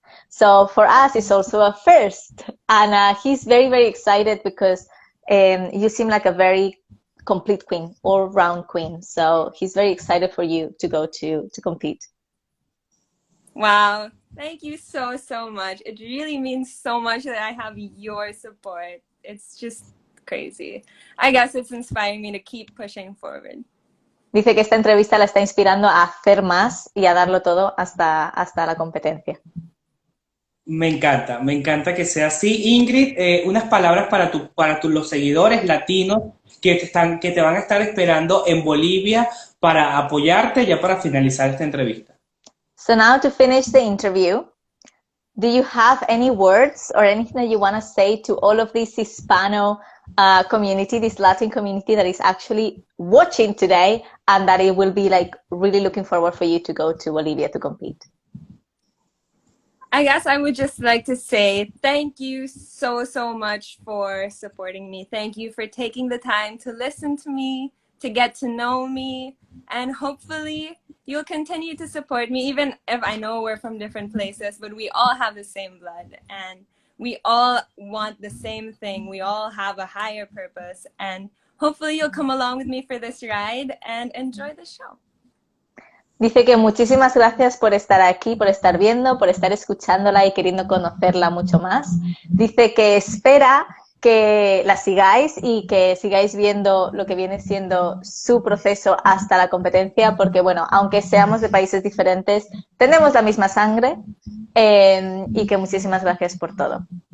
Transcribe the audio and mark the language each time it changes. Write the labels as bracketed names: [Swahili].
[English] So for us, it's also a first. And he's very excited because you seem like a very complete queen, all-round queen. So he's very excited for you to go to compete. Wow. Thank you so much. It really means so much that I have your support. It's just crazy. I guess it's inspiring me to keep pushing forward. [Spanish] Dice que esta entrevista la está inspirando a hacer más y a darlo todo hasta la competencia. Me encanta que sea así. Ingrid, unas palabras para los seguidores latinos que te van a estar esperando en Bolivia para apoyarte ya para finalizar esta entrevista. [English] So now to finish the interview, do you have any words or anything that you want to say to all of this Hispano community, this Latin community that is actually watching today and that it will be like really looking forward for you to go to Bolivia to compete? I guess I would just like to say thank you so, so much for supporting me. Thank you for taking the time to listen to me, to get to know me, and hopefully you'll continue to support me, even if I know we're from different places, but we all have the same blood and we all want the same thing. We all have a higher purpose, and hopefully you'll come along with me for this ride and enjoy the show. [Spanish] Dice que muchísimas gracias por estar aquí, por estar viendo, por estar escuchándola y queriendo conocerla mucho más. Dice que espera que la sigáis y que sigáis viendo lo que viene siendo su proceso hasta la competencia, porque bueno, aunque seamos de países diferentes, tenemos la misma sangre, y que muchísimas gracias por todo.